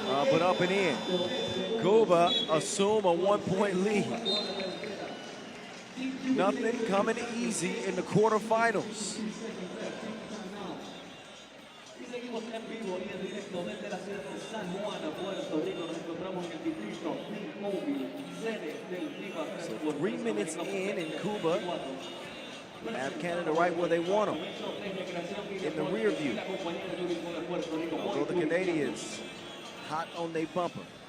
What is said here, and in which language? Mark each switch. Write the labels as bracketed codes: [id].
[en] But up and in. Cuba assume a 1-point lead. Nothing coming easy in the quarterfinals. [es] En vivo y en directo desde la ciudad de San Juan, Puerto Rico. Nos encontramos en el distrito T-Mobile, sede del FIBA 3x3 [en] So 3 minutes in Cuba have Canada right where they want them, in the rear view. Although the Canadians hot on their bumper.